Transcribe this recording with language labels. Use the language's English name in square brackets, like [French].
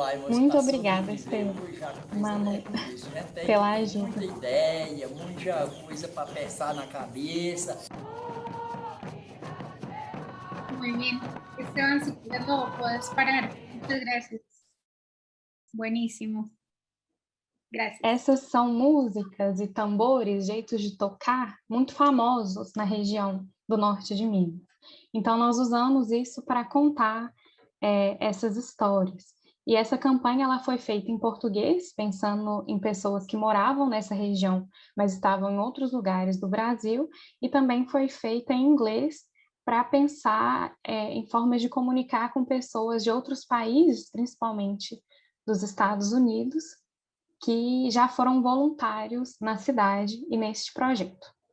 [Portuguese] Muito obrigada, Estela, Manu, pela ajuda. Muita ideia, muita coisa para pensar na cabeça. [Spanish] Muy bien. Esteban, si luego puedes parar. Muchas gracias. Buenísimo. Gracias. [Portuguese] Essas são músicas e tambores, jeitos de tocar muito famosos na região do norte de Minas. Então, nós usamos isso para contar essas histórias. E essa campanha ela foi feita em português, pensando em pessoas que moravam nessa região, mas estavam em outros lugares do Brasil, e também foi feita em inglês para pensar em formas de comunicar com pessoas de outros países, principalmente dos Estados Unidos, que já foram voluntários na cidade e neste projeto.